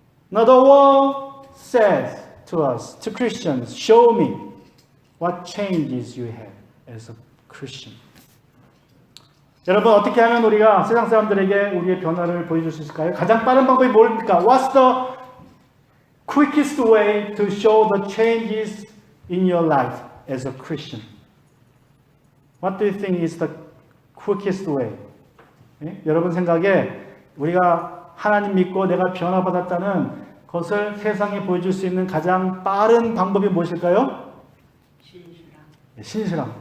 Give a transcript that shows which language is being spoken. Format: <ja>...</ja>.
<en>Now the world says to us, to Christians, show me what changes you have as a Christian.</en> <ko>여러분 어떻게 하면 우리가 세상 사람들에게 우리의 변화를 보여줄 수 있을까요? 가장 빠른 방법이 뭘입니까?</ko> <en>What's the quickest way to show the changes in your life as a Christian? What do you think is the quickest way?</en> <ko>여러분 생각에 우리가 하나님 믿고 내가 변화받았다는 것을 세상에 보여줄 수 있는 가장 빠른 방법이 무엇일까요? 신실함.</ko>